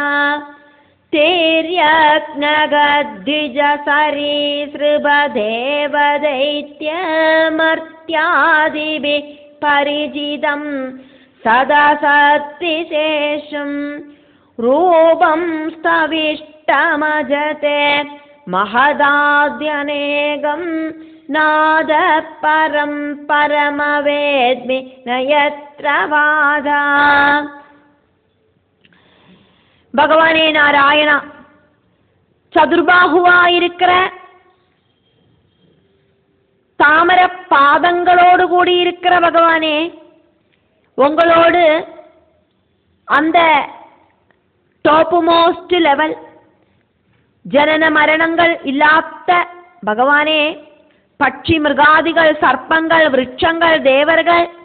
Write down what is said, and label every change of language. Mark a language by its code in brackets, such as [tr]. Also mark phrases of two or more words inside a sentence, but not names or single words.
[sa] തിര്യക് നഗ ദ്വിജ സരീസൃഭ ദേവ ദൈത്യ മർത്യാദിഭിഃ പരിചിതം സദസദ്വിശേഷം. രൂപം സ്ഥവിഷ്ടമജ തേ മഹദാദ്യനേകം നാദഃ പരം പരമവേദ്മി ന യത്ര വാദഃ. [ta] பகவானே நாராயணா, சதுர்பாகுவாயிருக்கிற தாமர பாதங்களோடு கூடியிருக்கிற பகவானே, உங்களோடு அந்த [en] top most level [ta] ஜனன மரணங்கள் இல்லாத பகவானே, பட்சி மிருகாதிகள் சர்ப்பங்கள் விருட்சங்கள் தேவர்கள்